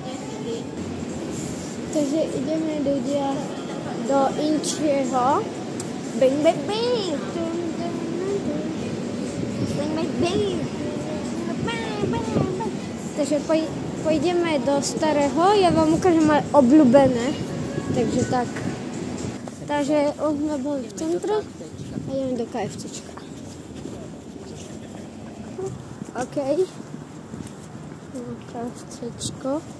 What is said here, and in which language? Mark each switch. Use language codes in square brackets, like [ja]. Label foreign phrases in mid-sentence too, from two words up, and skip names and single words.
[sk] Takže ideme ľudia do Inčieho. Bing, bing, bing. Bing, bing, bing. Takže pôjdeme do starého, ja vám ukážem aj obľúbené, takže tak. Takže už sme boli v centre a ideme do KFCčka. OK. KFCčko.